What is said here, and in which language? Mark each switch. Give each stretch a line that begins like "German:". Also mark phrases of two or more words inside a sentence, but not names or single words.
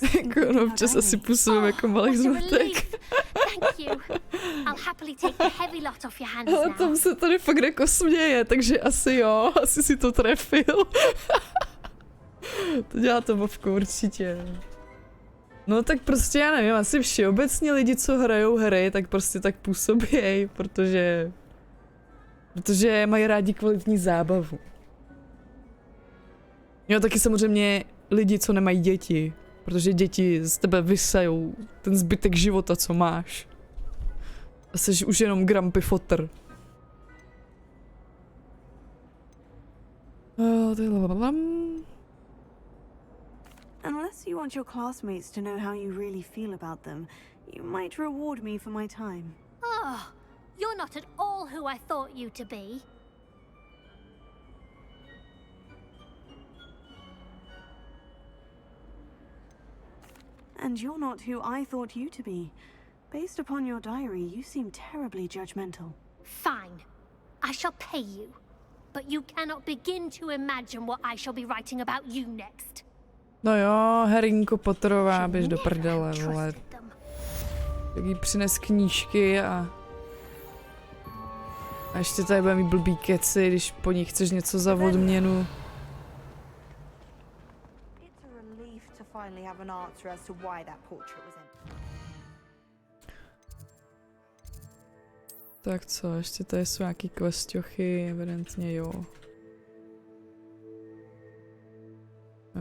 Czech: Jako občas asi působím jako malý zmatek.
English: Thank you. I'll happily take the heavy lot off your hands
Czech: Ale
English: now.
Czech: tam se tady fakt jako směje, takže asi jo, asi si to trefil. To dělá to Vovko určitě. No tak prostě já nevím, asi všeobecně lidi, co hrajou hry, tak prostě tak působějí, protože mají rádi kvalitní zábavu. Jo, taky samozřejmě lidi, co nemají děti, protože děti z tebe vysajou ten zbytek života, co máš. A jsi už jenom grumpy fotr.
English: Unless you want your classmates to know how you really feel about them, you might reward me for my time. Oh, you're not at all who I thought you to be. And you're not who I thought you to be. Based upon your diary, you seem terribly judgmental. Fine. I shall pay you. But you cannot begin to imagine what I shall be writing about you next.
Czech: No jo, Herinko Potterová, běž do prdele, vole. Tak jí přines knížky a ještě tady bude mít blbý keci, když po ní chceš něco za odměnu. Tak co, ještě tady jsou nějaký quesťochy, evidentně jo.